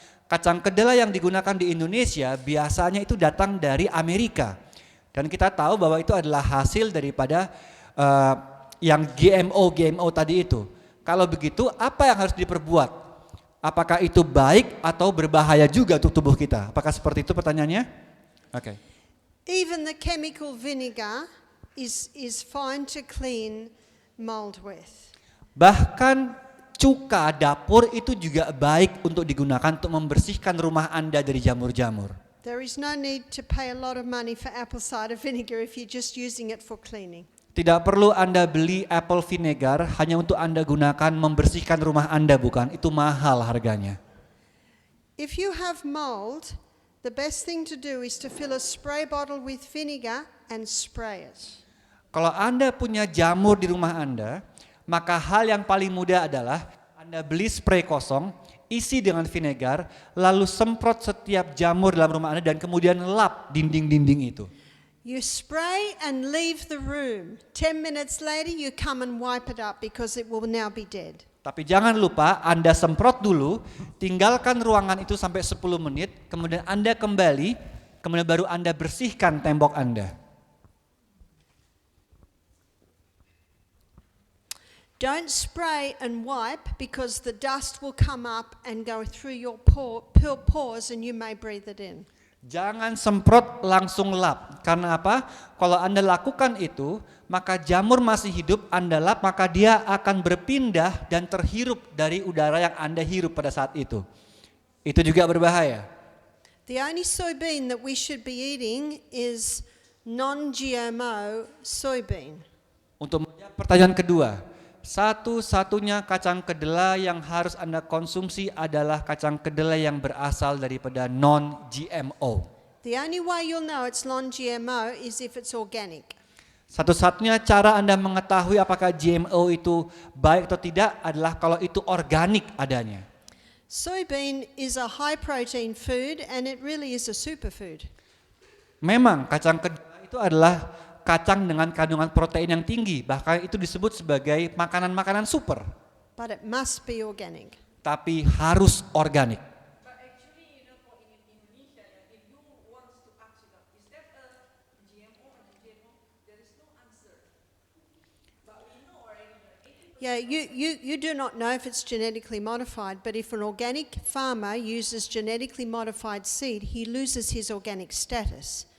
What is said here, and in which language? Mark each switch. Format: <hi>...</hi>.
<id>Kacang kedelai yang digunakan di Indonesia biasanya itu datang dari Amerika. Dan kita tahu bahwa itu adalah hasil daripada yang GMO tadi itu. Kalau begitu, apa yang harus diperbuat? Apakah itu baik atau berbahaya juga untuk tubuh kita? Apakah seperti itu pertanyaannya? Oke.</id> <en>Even the chemical vinegar is fine to clean mold with.</en> <id>Bahkan cuka dapur itu juga baik untuk digunakan untuk membersihkan rumah Anda dari jamur-jamur.</id> <en>There is no need to pay a lot of money for apple cider vinegar if you're just using it for cleaning.</en> <id>Tidak perlu Anda beli apple vinegar hanya untuk Anda gunakan membersihkan rumah Anda, bukan? Itu mahal harganya.</id> <en>If you have mold, the best thing to do is to fill a spray bottle with vinegar and spray it.</en> <id>Kalau Anda punya jamur di rumah Anda, maka hal yang paling mudah adalah Anda beli spray kosong, isi dengan vinegar, lalu semprot setiap jamur dalam rumah Anda dan kemudian lap dinding-dinding itu.</id> <en>You spray and leave the room. 10 minutes later you come and wipe it up because it will now be dead.</en> <id>Tapi jangan lupa Anda semprot dulu, tinggalkan ruangan itu sampai 10 menit, kemudian Anda kembali, kemudian baru Anda bersihkan tembok Anda.</id> <en>Don't spray and wipe because the dust will come up and go through your pores and you may breathe it in.</en> <id>Jangan semprot langsung lap. Karena apa? Kalau Anda lakukan itu, maka jamur masih hidup, Anda lap, maka dia akan berpindah dan terhirup dari udara yang Anda hirup pada saat itu. Itu juga berbahaya.</id> <en>The only soybean that we should be eating is non-GMO soybean.</en> <id>Untuk menjawab pertanyaan kedua, satu-satunya kacang kedelai yang harus Anda konsumsi adalah kacang kedelai yang berasal daripada non-GMO.</id> <en>The only way you'll know it's non-GMO is if it's organic.</en> <id>Satu-satunya cara Anda mengetahui apakah GMO itu baik atau tidak adalah kalau itu organik adanya.</id> <en>Soybean is a high protein food and it really is a superfood.</en> <id>Memang kacang kedelai itu adalah kacang dengan kandungan protein yang tinggi, bahkan itu disebut sebagai makanan-makanan super.</id> <en>But it must be organic.</en> <id>Tapi harus organik.</id> <en>But actually, for in Indonesia, if you want to ask about is that a GMO or non-GMO, there is no answer. But we know already that 80% Yeah, you do not know if it's genetically modified, but if an organic farmer uses genetically modified seed, he loses his organic status.</en>